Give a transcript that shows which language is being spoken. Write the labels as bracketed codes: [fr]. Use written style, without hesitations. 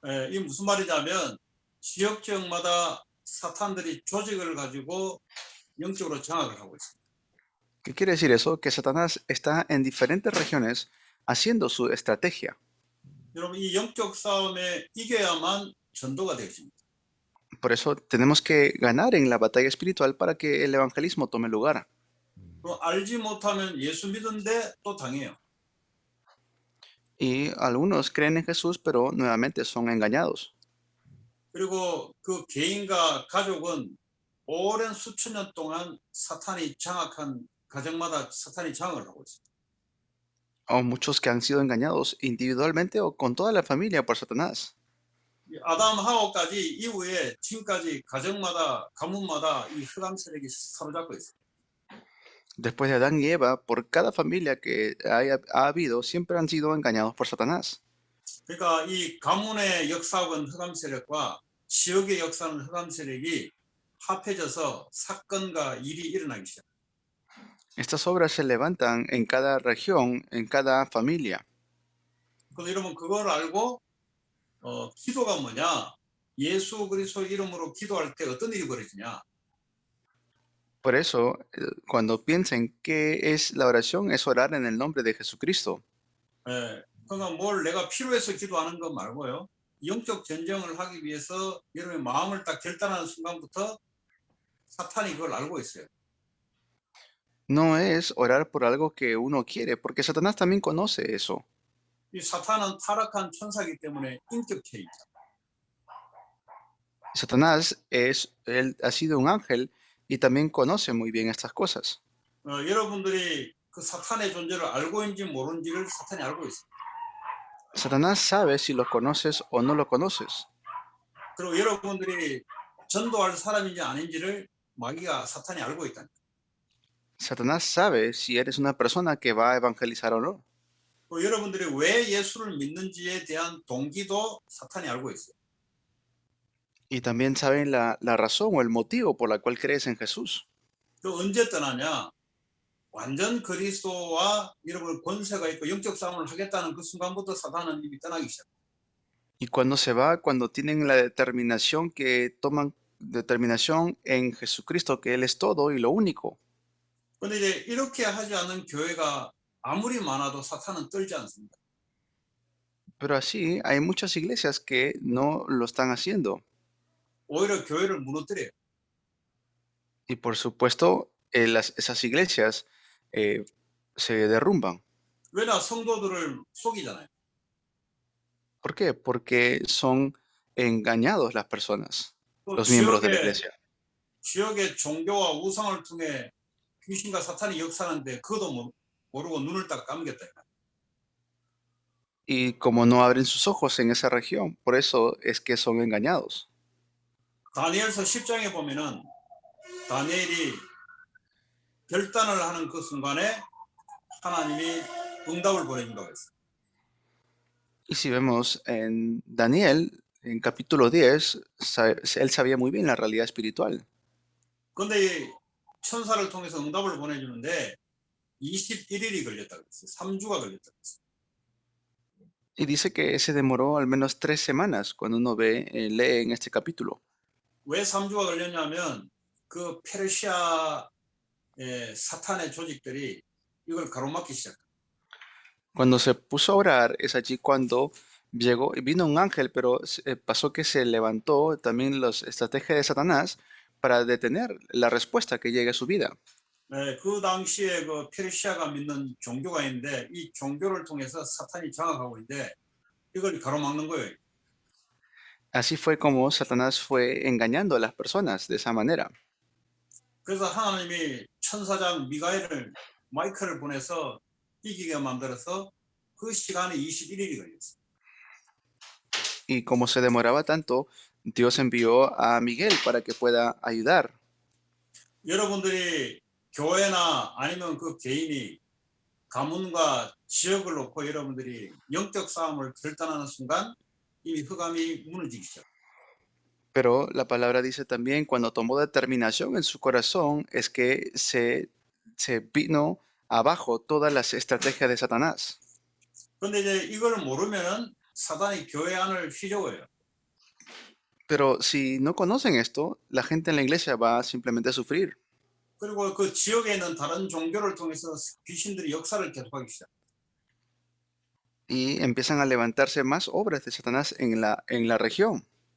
[ko] 이 무슨 말이냐면 지역마다 사탄들이 조직을 가지고 영적으로 장악을 하고 있습니다. [es] ¿Qué quiere decir eso? Que Satanás está en diferentes regiones haciendo su estrategia. [ko] 여러분 이 영적 싸움에 이겨야만 전도가 되어집니다. [es] Por eso tenemos que ganar en la batalla espiritual para que el evangelismo tome lugar. [ko] 또 알지 못하면 예수 믿은데 또 당해요. [es] Y algunos creen en Jesús, pero nuevamente son engañados. [ko] 그리고 그 개인과 가족은 오랜 수천 년 동안 사탄이 장악한 가정마다 사탄이 장악을 하고 있습니다. [es] O muchos que han sido engañados individualmente o con toda la familia por Satanás. [ko] 아담 하와까지 이후에 지금까지 가정마다 가문마다 이 흑암 세력이 사로잡고 있어요. [es] Después de Adán y Eva, por cada familia que ha habido, siempre han sido engañados por Satanás. [ko] 그러니까 이 가문의 역사는 흑암 세력과 지역의 역사는 흑암 세력이 합해져서 사건과 일이 일어나기 시작. [es] Estas obras se levantan en cada región, en cada familia. [ko] 그래서 여러분 그걸 알고 기도가 뭐냐? 예수 그리스도 이름으로 기도할 때 어떤 일이 벌어지냐? [es] Por eso, cuando piensen qué es la oración, es orar en el nombre de Jesucristo. [ko] 예, 그러니까 뭘 내가 필요해서 기도하는 것 말고요. 영적 전쟁을 하기 위해서 여러분의 마음을 딱 결단하는 순간부터 사탄이 그걸 알고 있어요. [es] No es orar por algo que uno quiere, porque Satanás también conoce eso. [ko] 이 사탄은 타락한 천사이기 때문에 인격체이죠. [es] Satanás él ha sido un ángel y también conoce muy bien estas cosas. [ko] 여러분들이 그 사탄의 존재를 알고 있는지 모르는지를 사탄이 알고 있어요. [es] Satanás sabe si lo conoces o no lo conoces. [ko] 그리고 여러분들이 전도할 사람인지 아닌지를 마귀가 사탄이 알고 있다. [es] Satanás sabe si eres una persona que va a evangelizar o no. [ko] 여러분들이 왜 예수를 믿는지에 대한 동기도 사탄이 알고 있어요. [es] Y también saben la razón o el motivo por la cual crees en Jesús. [ko] 또 언제 떠나냐? 완전 그리스도와 여러분 권세가 있고 영적 싸움을 하겠다는 그 순간부터 사탄은 이미 떠나기 시작. [es] Y cuando se va, cuando tienen la determinación que toman determinación en Jesucristo, que Él es todo y lo único. [ko] 근데 이제 이렇게 하지 않는 교회가 아무리 많아도 사탄은 떨지 않습니다. [es] Pero así hay muchas iglesias que no lo están haciendo. [ko] 오히려 교회를 무너뜨려요. [es] Y por supuesto, esas iglesias se derrumban. [ko] 왜냐 성도들을 속이잖아요. [es] ¿Por qué? Porque son engañados las personas, [ko] 또 [es] los miembros de la iglesia. [ko] 지역의 종교와 우상을 통해 귀신과 사탄이 역사하는데 그것도 모르고 눈을 딱 감겼다. [es] Y como no abren sus ojos en esa región, por eso es que son engañados. [ko] 다니엘서 10장에 보면은 다니엘이 결단을 하는 그 순간에 하나님이 응답을 보내준다고 했어요. [es] Y si vemos en Daniel, en capítulo 10, él sabía muy bien la realidad espiritual. [ko] 근데 이 천사를 통해서 응답을 보내주는데 21일이 걸렸다고 했어요. 3주가 걸렸다고 했어요. [es] Y dice que se demoró al menos 3 semanas cuando uno lee en este capítulo. [ko] 왜 3주가 걸렸냐면 그 페르시아의 사탄의 조직들이 이걸 가로막기 시작해요. [es] Cuando se puso a orar, es allí cuando vino un ángel, pero pasó que se levantó también las estrategias de Satanás para detener la respuesta que llegue a su vida. [ko] 그 당시에 그 페르시아가 믿는 종교가 있는데 이 종교를 통해서 사탄이 장악하고 있는데 이걸 가로막는 거예요. [es] Así fue como Satanás fue engañando a las personas de esa manera. [ko] 그래서 하나님이 천사장 마이크를 보내서 이기게 만들어서 그 시간에 21일이 걸렸어요. [es] Y como se demoraba tanto, Dios envió a Miguel para que pueda ayudar. [ko] 여러분들이 교회나 아니면 그 개인이 가문과 지역을 놓고 여러분들이 영적 싸움을 결단하는 순간 이미 흑암이 무너지기 시작. [es] Pero la palabra dice también, cuando tomó determinación en su corazón, es que se vino abajo todas las estrategias de Satanás. [ko] 근데 이제 이걸 모르면은 사단이 교회 안을 휘저어요. [es] Pero si no conocen esto, la gente en la iglesia va simplemente a sufrir. [ko] 그리고 그 지역에 있는 다른 종교를 통해서 귀신들이 역사를 계속하기 시작. [es] Y empiezan a levantarse más obras de Satanás en la región.